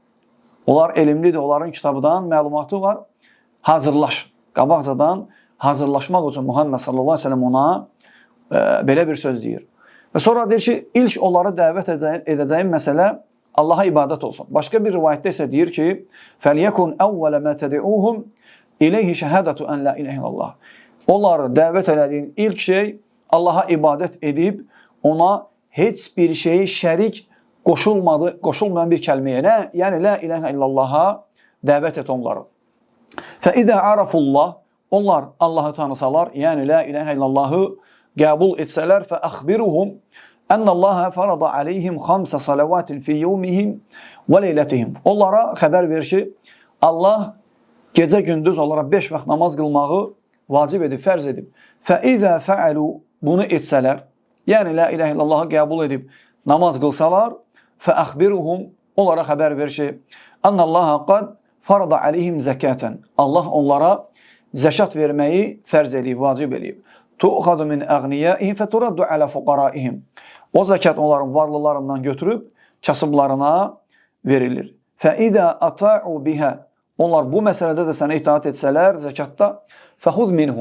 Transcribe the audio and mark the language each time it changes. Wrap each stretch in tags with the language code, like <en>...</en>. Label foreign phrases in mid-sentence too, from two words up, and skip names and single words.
<az>Onlar elmlidir, onların kitabından məlumatı var. Hazırlaş, qabaqcadan hazırlaşmaq üçün Muhammed</az> <ar>صلى الله عليه وسلم</ar> <az>ona belə bir söz deyir. Və sonra deyir ki, ilk onları dəvət edəcəyim məsələ Allaha ibadət olsun. Başqa bir rivayətdə isə deyir ki,</az> <ar>فَلْيَكُنْ أَوَّلَ مَا تَدِعُوهُمْ إِلَيْهِ شَهَادَةُ أَنْ لَا إِلَهِ إِلَّا اللّٰهِ.</ar> <az>Onları dəvət elədiyin ilk şey Allaha ibadət edib, ona heç bir şeyi şərik qoşulmayan bir kəlməyə, yəni</az> <ar>لا إله إلا الله</ar> <az>dəvət et onları.</az> <ar>فَإِذَا عَرَفُ اللّٰهِ.</ar> <az>Onlar Allahı tanısalar, yəni</az> <ar>لا إله إلا الله</ar> <az>qəbul etsələr,</az> <ar>فَأَخْبِرُهُمْ أَنَّ اللّٰهَ فَرَضَ عَلَيْهِمْ خَمْسَ صَلَوَاتٍ فِي يَوْمِهِمْ وَلَيْلَتِهِمْ.</ar> <az>Onlara xəbər verir ki, Allah gecə gündüz onlara 5 vaxt namaz qılmağı vacib edib, fərz edib.</az> <ar>فَإِذَا فَعَلُوا.</ar> <az>Bunu etsələr, yəni</az> <ar>لا إله إلا الله</ar> <az>qəbul edib namaz qılsalar, فَأَخْبِرُهُمْ. Onlara xəbər verir ki,</az> <ar>أَنَّ اللّٰهَ قَدْ فَرَضَ عَلَيْهِمْ زَكَاتًا.</ar> <az>Allah onlara zəkat verməyi fərz edib, vacib edib.</az> <ar>تؤخذ من أغنيائهم فترد على فقرائهم.</ar> <az>O zəkat onların varlılarından götürüb kasıblarına verilir.</az> <ar>فإذا أطاعوا بها.</ar> <az>Onlar bu məsələdə də sənə itaat etsələr zəkatda,</az> <ar>فخذ منهم.</ar>